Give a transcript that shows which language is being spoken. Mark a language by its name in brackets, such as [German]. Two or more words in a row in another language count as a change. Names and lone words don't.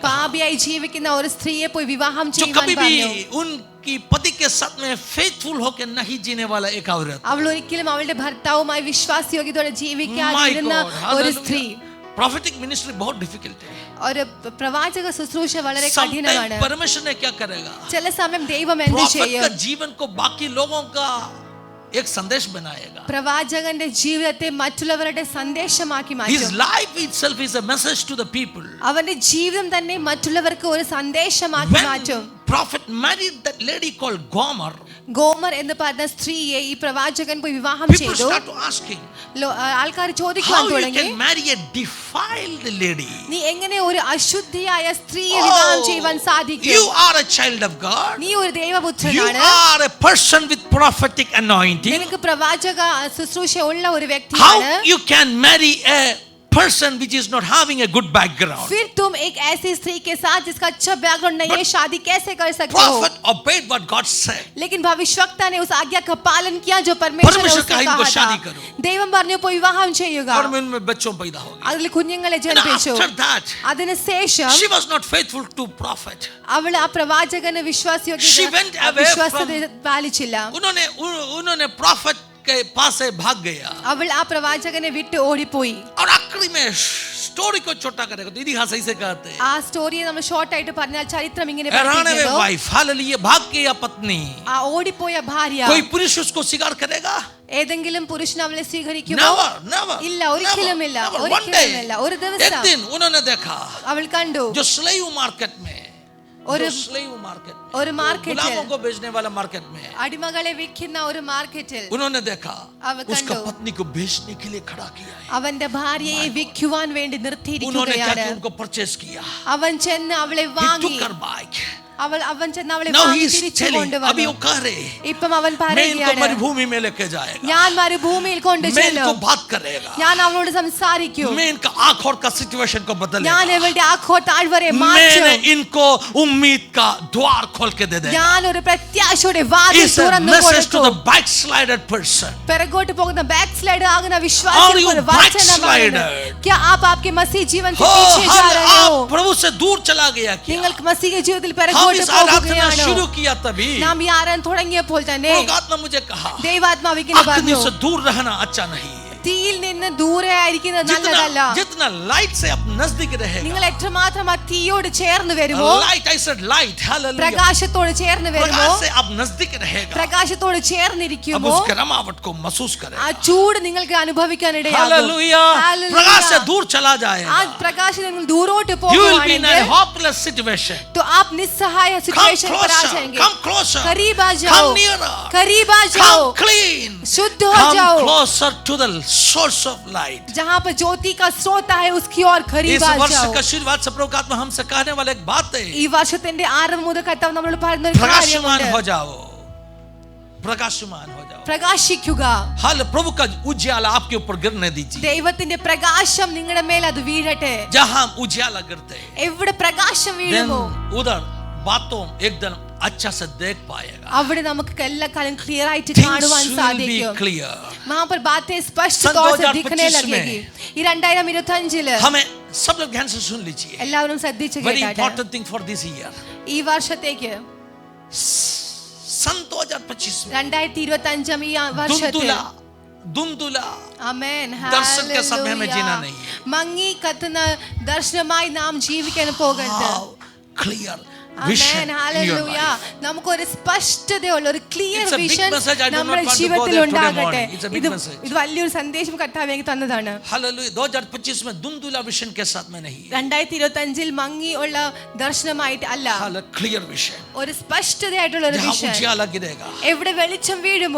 [Malayalam] പാപിയായി ജീവിക്കുന്ന ഒരു സ്ത്രീയെ പോയി വിവാഹം [Hindi] जो [Malayalam] ചെയ്യുവാൻ [Hindi] कभी [Malayalam] പറഞ്ഞു. [Hindi] भी उनकी पति के साथ में फेथफुल होकर नहीं जीने वाला एक औरत. [Malayalam] അവൾ ഒരിക്കലും അവളുടെ ഭർത്താവുമായി വിശ്വാസയോഗ്യതയോടെ [English] My [Malayalam] ജീവിക്കാതിരുന്ന [English] God, [Malayalam] ഒരു സ്ത്രീ. [English] hallelujah. Prophetic ministry बहुत difficult है. [Malayalam] ഒരു പ്രവാചക ശുശ്രൂഷ വളരെ [English] Sometimes [Malayalam] കഠിനമാണ്. [Hindi] परमेश्वर ने क्या करेगा? [Malayalam] ചില സമയം ദൈവം എന്ത് [Hindi] प्रॉफिट [Malayalam] ചെയ്യും? [Hindi] का जीवन को बाकी लोगों का एक संदेश बनाएगा. [Malayalam] പ്രവാചകന്റെ ജീവിതത്തെ മറ്റുള്ളവരുടെ സന്ദേശമാക്കി [English] His [Malayalam] മാറ്റും. [English] life itself is a message to the people. [Malayalam] അവന്റെ ജീവിതം തന്നെ മറ്റുള്ളവർക്ക് ഒരു സന്ദേശമാക്കി മാറ്റും. [English] When prophet married that lady called Gomer, [Malayalam] ഗോമർ എന്ന് പറഞ്ഞ സ്ത്രീയെ ഈ പ്രവാചകൻ പോയി വിവാഹം [English] people [Malayalam] ചെയ്തു. [English] start to asking, [Malayalam] ആൾക്കാർ ചോദിക്കാൻ [English] how you [Malayalam] തുടങ്ങി, [English] can marry a defiled lady? [Malayalam] നീ എങ്ങനെ ഒരു അശുദ്ധിയായ സ്ത്രീയെ വിവാഹം ചെയ്യുവാൻ [English] You [Malayalam] സാധിക്കും? [English] are a child of God. [Malayalam] നീ ഒരു [English] You [Malayalam] ദൈവപുത്രനാണ്. [English] are a person with prophetic anointing. [Malayalam] നിനക്ക് പ്രവാചക ശുശ്രൂഷ ഉള്ള ഒരു വ്യക്തിയാണ്. [English] How you can marry a person which is not having a good background? [Hindi] फिर तुम एक ऐसी स्त्री के साथ जिसका अच्छा बैकग्राउंड नहीं है शादी कैसे कर सकते हो? [English] Prophet obeyed what God said. [Hindi] लेकिन भविष्यवक्ता ने उस आज्ञा का पालन किया जो परमेश्वर ने परमेश्वर उससे कहा, कहा इनको था. शादी करो. [Malayalam] ദൈവം പറഞ്ഞു പോയി വിവാഹം ചെയ്യുക. [Hindi] और उनमें बच्चों पैदा हो गए. [Malayalam] അതിൽ കുഞ്ഞുങ്ങളെ [English] And [Malayalam] ജനിപ്പിച്ചു. [English] after that, [Malayalam] അതിനുശേഷം [English] she was not faithful to prophet. [Malayalam] അവൾ ആ പ്രവാചകന് [English] She went [Malayalam] വിശ്വാസയോഗ്യത [English] away [Malayalam] വിശ്വാസത പാലിച്ചില്ല. [Hindi] उन्होंने prophet के पास से भाग गया. [Malayalam] അവൾ ആ പ്രവാചകനെ വിട്ട് ഓടിപ്പോയി. [Hindi] और आखिरी में स्टोरी को छोटा करेगा तो इतिहास ऐसे कहते हैं. [Malayalam] ആ സ്റ്റോറിയെ നമ്മൾ ഷോർട്ട് ആയിട്ട് പറഞ്ഞാൽ ചരിത്രം ഇങ്ങനെ [Hindi] हैरान है [Malayalam] പഠിപ്പിക്കുന്നു. [Hindi] वाइफ, हालेलुया, भाग के या पत्नी, [Malayalam] ആ ഓടിപ്പോയ ഭാര്യ [Hindi] कोई पुरुष उसको स्वीकार करेगा? [Malayalam] ഏതെങ്കിലും പുരുഷൻ അവളെ സ്വീകരിക്കുമോ? [English] Never, never. [Malayalam] ഇല്ല, ഒരിക്കലുമില്ല, [English] Never. One [Malayalam] ഒരിക്കലുമില്ല. [English] day, [Malayalam] ഒരു [Hindi] एक [Malayalam] ദിവസം [Hindi] दिन उन्होंने देखा [Malayalam] അവൾ കണ്ടു [Hindi] जो स्लेव मार्केट में, [Malayalam] ഒരു [Hindi] जो स्लेव मार्केट, [Malayalam] ഒരു മാർക്കറ്റിൽ [Hindi] गुलामों को बेचने वाला मार्केट में, [Malayalam] അടിമകളെ വിൽക്കുന്ന ഒരു മാർക്കറ്റിൽ [Hindi] उन्होंने देखा [Malayalam] അവൾ [Hindi] उसका [Malayalam] കണ്ടു [Hindi] पत्नी को बेचने के लिए खड़ा किया है. [Malayalam] അവന്റെ ഭാര്യയെ വിൽക്കുവാൻ വേണ്ടി [Hindi] उन्होंने क्या [Malayalam] നിർത്തിയിരിക്കുകയാണ്. [Hindi] किया? उनको परचेस किया. [Malayalam] അവൻ ചെന്ന് അവളെ [English] He [Malayalam] വാങ്ങി. [English] took her back. [Malayalam] അവൻ ചെന്ന് അവളെ [English] Now he [Malayalam] വാങ്ങി [English] is [Malayalam] തിരിച്ചു [English] telling, [Hindi] अभी [Malayalam] കൊണ്ടുവന്നു. [Hindi] वो कह रहे, [Malayalam] ഇപ്പം അവൻ [Hindi] मैं इनको [Malayalam] പറയുകയാണ്, [Hindi] मरुभूमि में लेके जाएगा, [Malayalam] ഞാൻ മരുഭൂമിയിൽ [Hindi] मैं [Malayalam] കൊണ്ടുചെല്ലും, [Hindi] इनको बात करेगा, [Malayalam] ഞാൻ അവളോട് സംസാരിക്കും, [Hindi] मैं इनका आँख और का सिचुएशन को [Malayalam] ഞാൻ [Hindi] बदलेगा, [Malayalam] ഇവളുടെ ആഖോ താഴ്വരെ മാറ്റും, [Hindi] मैंने इनको उम्मीद का द्वार खोल के दे देगा. [Malayalam] ഞാൻ ഒരു പ്രത്യാശയുടെ വാതിൽ [English] It's a [Malayalam] തുറന്നു [English] message to [Malayalam] കൊടുക്കും. [English] the backslided person. [Malayalam] പിറകോട്ട് പോകുന്ന [English] back slide [Malayalam] ആകുന്ന [English] Are you [Malayalam] വിശ്വാസികൾക്ക് ഒരു വചനമാണ്. [English] backslided? [Hindi] क्या आप आपके मसीह जीवन से हो, पीछे जा हम रहे हो? आप प्रभु से दूर चला गया क्या? [Malayalam] നിങ്ങൾക്ക് മസീഹ ജീവിതത്തിൽ [Hindi] हम [Malayalam] പിറകോട്ട് [Hindi] इस आराधना [Malayalam] പോകുകയാണോ? [Hindi] शुरू किया तभी [Malayalam] നാം ഈ ആരാധന തുടങ്ങിയപ്പോൾ തന്നെ [Hindi] आत्मा मुझे कहा [Malayalam] ദൈവാത്മാവിങ്ങനെ [Hindi] अग्नि [Malayalam] പറഞ്ഞു, [Hindi] से दूर रहना अच्छा नहीं. [Malayalam] തീയിൽ നിന്ന് ദൂരെ ആയിരിക്കുന്നത് നല്ലതല്ല. [Hindi] जितना लाइट से आप नजदीक रहेगा, [Malayalam] നിങ്ങൾ എത്രമാത്രം ആ തീയോട് ചേർന്ന് വരുമോ, [English] लाइट, I said light, hallelujah, [Malayalam] പ്രകാശത്തോട് ചേർന്ന് വരുമോ, [Hindi] प्रकाश से आप नजदीक रहेगा, [Malayalam] പ്രകാശത്തോട് [Hindi] अब [Malayalam] ചേർന്നിരിക്കുമോ, [Hindi] उसके रमावट को महसूस [Malayalam] ആ [Hindi] करेगा. [Malayalam] ചൂട് നിങ്ങൾക്ക് അനുഭവിക്കാൻ ഇടയാകും. [Hindi] हालेलुया, प्रकाश से दूर चला [Malayalam] ആ [Hindi] जाएगा. [Malayalam] പ്രകാശം നിങ്ങൾ ദൂരോട്ട് [English] You will be in a [Malayalam] പോകുവാണെങ്കിൽ [English] hopeless situation. [Hindi] तो आप निस्सहाय Come सिचुएशन पर आ closer, जाएंगे. [English] come closer, [Hindi] करीब आ जाओ, [English] come nearer, [Hindi] करीब आ जाओ, [English] come clean, [Hindi] शुद्ध हो [English] come [Hindi] जाओ. [English] closer to the source of light. [Hindi] जहाँ पर ज्योति का स्रोत है उसकी ओर इस करीब आ वर्ष जाओ. का आशीर्वाद से प्रभु का आत्मा हमसे कहने वाला एक बात है, [Malayalam] ഈ വർഷത്തിന്റെ ആരംഭം മുതൽ കർത്താവ് നമ്മളോട് പറയുന്ന ഒരു [Hindi] प्रकाशमान [Malayalam] കാര്യമുണ്ട്. [Hindi] हो जाओ, प्रकाशमान हो जाओ. [Malayalam] പ്രകാശിക്കുക. [Hindi] हाल प्रभु का उज्याला आपके ऊपर गिरने दीजिए. [Malayalam] ദൈവത്തിന്റെ പ്രകാശം നിങ്ങളുടെ മേൽ അത് വീഴട്ടെ. [Hindi] जहां उज्याला गिरते हैं, [Malayalam] എവിടെ പ്രകാശം [English] then [Malayalam] വീഴുമോ [Hindi] उधर बातों एकदम अच्छा से देख पाएगा. [Malayalam] അവിടെ നമുക്ക് എല്ലാ കാലം ക്ലിയർ ആയിട്ട് [English] Things [Malayalam] കാണുവാൻ [English] will be [Malayalam] സാധിക്കും. [English] clear. [Hindi] वहां पर बातें स्पष्ट सन तौर से 2025 दिखने लगेगी. ഈ 2025 हमें सब लोग ध्यान से सुन लीजिए. [Malayalam] എല്ലാവരും ശ്രദ്ധിച്ചു [English] Very [Malayalam] കേട്ടാട്ടെ. [English] important thing for this year. [Malayalam] ഈ വർഷത്തേക്ക് [Hindi] सन 2025 में [Malayalam] 2025 ഈ വർഷത്തിൽ [Hindi] धुंधुला [Malayalam] ആമേൻ [Hindi] दर्शन के समय में जीना नहीं है. [Malayalam] മങ്ങി കത്തുന്ന ദർശനമായി നാം ജീവിക്കാൻ പോകരുത്. [English] How clear [Malayalam] ആമേൻ [English] vision in your [Malayalam] ഹല്ലേലൂയ. [English] life. [Malayalam] നമുക്കൊരു സ്പഷ്ടതയുള്ള ഒരു ക്ലിയർ [English] It's a big [Malayalam] വിഷൻ [English] message. I do not [Malayalam] നമ്മുടെ [English] want to go [Malayalam] ജീവിതത്തിൽ [English] there today [Malayalam] ഉണ്ടാകട്ടെ. [English] morning. It's a big message. [Malayalam] ഇത് വലിയൊരു സന്ദേശം കർത്താവ് എനിക്ക് തന്നതാണ്. [Hindi] हालेलुया. 2025 में धुंधुला विशन के साथ में नहीं है. [Malayalam] 2025 മങ്ങി ഉള്ള ദർശനമായിട്ട് അല്ല, [English] clear vision. [Malayalam] ഒരു സ്പഷ്ടതയായിട്ടുള്ള ഒരു [Hindi] जहां [Malayalam] വിഷൻ. [Hindi] उजियाला गिरेगा [Malayalam] എവിടെ വെളിച്ചം വീഴുമോ